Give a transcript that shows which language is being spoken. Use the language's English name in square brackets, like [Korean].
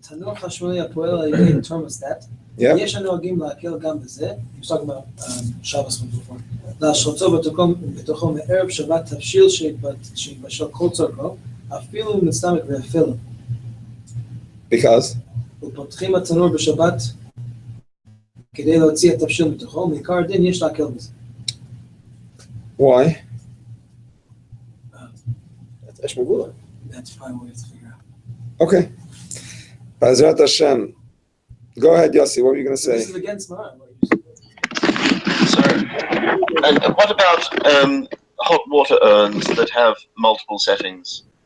[Hebrew] תנור חשמלי הפועל על ידי תרמוסטט. [English] Yep. [Hebrew] יש הנוהגים להקל גם בזה. [English] He was talking about Shabbos before. [Hebrew] להשרצו בתוכו מערב שבת תבשיל שיבשל כל צורכו, אפילו אם נסתמק ואפילו. [English] Because? [Hebrew] ופותחים התנור בשבת כדי להוציא את התבשיל מתוכו, מעיקר הדין יש להקל בזה. [English] Why? That's probably what we have to figure out. Okay. B'ezrat Hashem. Go ahead, Yossi. What were you going to say? This is against mine. Sorry. And what about hot water urns that have multiple settings?